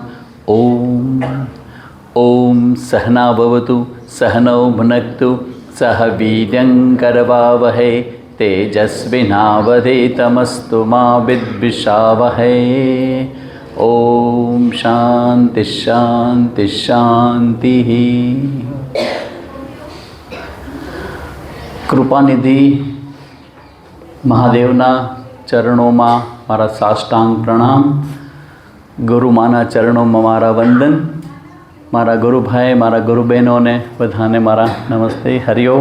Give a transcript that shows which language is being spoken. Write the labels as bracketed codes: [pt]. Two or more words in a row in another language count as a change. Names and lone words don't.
[sa] ओम ओम सहना भवतु सहनौ भुनक्तु सह वीर्यङ्करवावहै तेजस्विनावधीतमस्तु मा विद्विषावहै। ओम शांति शांति शांति। [gu] કૃપાનિધિ મહાદેવના ચરણોમાં મારા સાષ્ટાંગ પ્રણામ, ગુરુમાના ચરણોમાં મારા વંદન, મારા ગુરુભાઈ મારા ગુરુબહેનોને બધાને મારા નમસ્તે, હરિઓમ.